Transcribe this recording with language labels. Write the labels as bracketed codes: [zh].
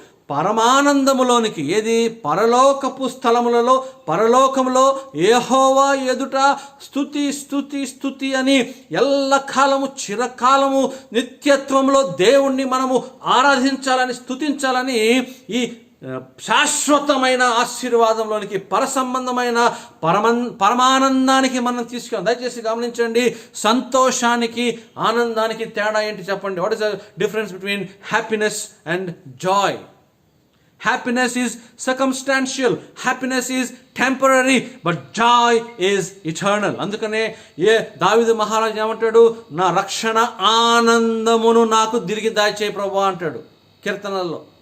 [te] పరమానందములోనికి, ఏది పరలోకపు స్థలములలో, పరలోకములో యెహోవా ఎదుట స్తుతి స్తుతి స్తుతి అని ఎల్లకాలము, చిరకాలము, నిత్యత్వంలో దేవుణ్ణి మనము ఆరాధించాలని, స్తుతించాలని ఈ శాశ్వతమైన ఆశీర్వాదంలోనికి, పరసంబంధమైన పరమానందానికి మనం తీసుకెళ్ళాం. దయచేసి గమనించండి, సంతోషానికి ఆనందానికి తేడా ఏంటి చెప్పండి? [en] What is the difference between happiness and joy? Happiness is circumstantial. Happiness is temporary. But joy is eternal. [te] అందుకనే దావీదు మహారాజు ఏమంటాడు? నా రక్షణ ఆనందమును నాకు తిరిగి దాచేయి ప్రభువా అంటాడు కీర్తనల్లో.